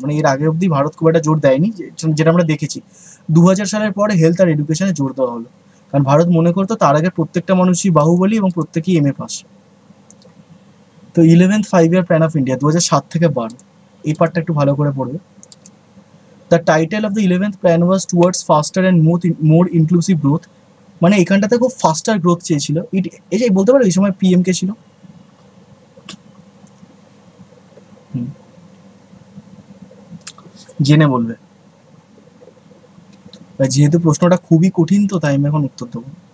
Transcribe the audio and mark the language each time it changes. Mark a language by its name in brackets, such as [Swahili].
[Bangla] মানে এর আগে অবধি ভারত খুব একটা জোর দেয়নি, যেটা আমরা দেখেছি 2000 সালের পরে হেলথ আর এডুকেশনে জোর দেওয়া হলো, কারণ ভারত মনে করতো তার আগে প্রত্যেকটা মানুষই বাহুবলী এবং প্রত্যেকেই MA পাস। তো 11th 5 year plan of India 2007 থেকে 12, এই পার্টটা একটু ভালো করে পড়বে। [English] The title of the 11th plan was towards faster and more inclusive growth, [Bangla] মানে এখানটাতে খুব ফাস্টার গ্রোথ চেয়েছিল। এই যে বলতে পারো এই সময় PM কে ছিল? জেনে বলবে, যেহেতু প্রশ্নটা খুবই কঠিন তো তাই আমি এখন উত্তর দেবো।